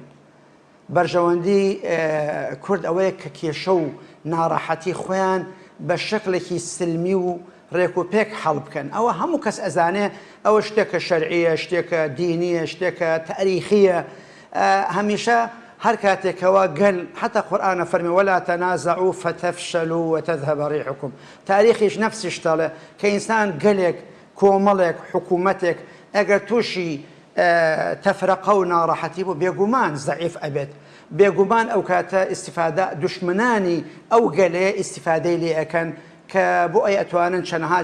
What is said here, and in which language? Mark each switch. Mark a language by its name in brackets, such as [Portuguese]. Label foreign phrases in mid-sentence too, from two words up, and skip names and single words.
[Central Kurdish] بەرژەوەندی کورد ئەوەیە کە کێشە و ناڕەحەتی خۆیان بە شکلێکی سلمی و ڕێک و پێک هەڵ بکەن. ئەوە هەموو کەس ئەزانێ ئەوە شتێکە شەرعیە، شتێکە دینیە، شتێکە تاریخیە. هەمیشە هەر کاتێکەوە گەل حتا قورئانە فەرمی [Arabic] ولا تنازعوا فتفشلوا وتذهب ريحكم [Central Kurdish] تاریخیش نفسیش دەڵێ کە ئینسان گەلێک کۆمەڵێک حکوومەتێک ئەگەر تووشی تەفرەقە و ناڕەحەتی بوو بێگومان زەعیف ئەبێت بێگومان ئەو کاتە ئیسیفادە دوشمنانی ئەو گەلەیە ئیسیفادەی لێ ئەەکەن کە بۆ ئەی ئەتوانن چەندەها